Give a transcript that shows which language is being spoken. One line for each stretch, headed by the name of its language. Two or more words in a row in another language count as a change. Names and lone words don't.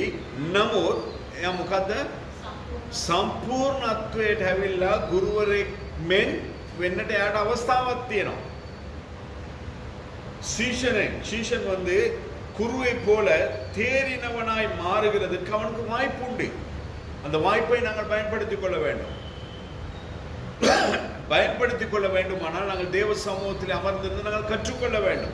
Sinhala: නමුත් එයා මොකද්ද? සම්පූර්ණත්වයට ඇවිල්ලා ගුරුවරයෙක් මෙන් වෙන්නට එයාට අවස්ථාවක් තියෙනවා.
Tamil: சீஷன் வந்து குருவை போல தேறினவனாய் மாறுகிறதுக்கு அவனுக்கு வாய்ப்பு உண்டு. அந்த வாய்ப்பை நாங்கள் பயன்படுத்திக் கொள்ள வேண்டும். பயன்படுத்திக் கொள்ள வேண்டுமானால் நாங்கள் தேவ சமூகத்தில் அமர்ந்திருந்து நாங்கள் கற்றுக்கொள்ள வேண்டும்.